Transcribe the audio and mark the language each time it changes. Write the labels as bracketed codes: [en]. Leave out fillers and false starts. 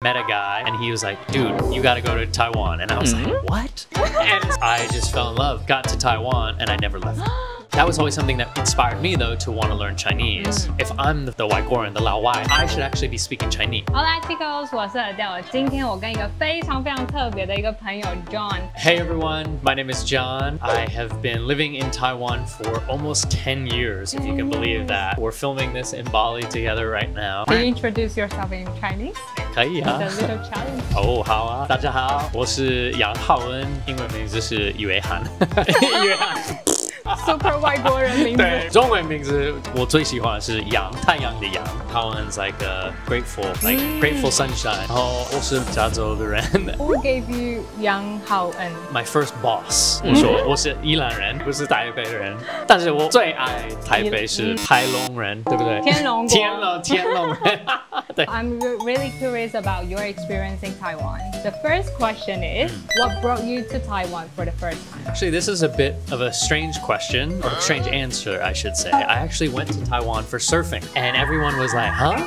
[en] met a guy and he was like, dude, you gotta go to Taiwan. And I was like, what? And I just fell in love, got to Taiwan, and I never left. That was always something that inspired me, though, to want to learn Chinese. If I'm the 外国人, the 老外, I should actually be speaking Chinese. [es] Hola chicos, [zh] 我是 Adele. 今天我跟一个非常特别的一个朋友 John. [en] Hey everyone, my name is John. I have been living in Taiwan for almost 10 years, if you can believe that. We're filming this in Bali together right now. Can you introduce yourself in Chinese? [zh] 可以啊。 [en] It's a little challenge. [zh] 哦，好啊，大家好，我是杨浩恩，英文名字是约翰。约翰。 Super 外国人名字。对，中文名字我最喜欢的是阳，太阳的阳。 [en] Taiwan's like a grateful, like grateful sunshine. [zh] 然后我是加州的人。 [en] Who gave you 杨浩恩 My first boss. [zh] 我说我是宜兰人，不是台北人。但是我最爱台北是台龙人，对不对？天龙国。天龙人。对。 [en] I'm really curious about your experience in Taiwan. The first question is, what brought you to Taiwan for the first time? Actually, this is a bit of a strange question, or a strange answer, I should say. I actually went to Taiwan for surfing, and everyone was like, huh?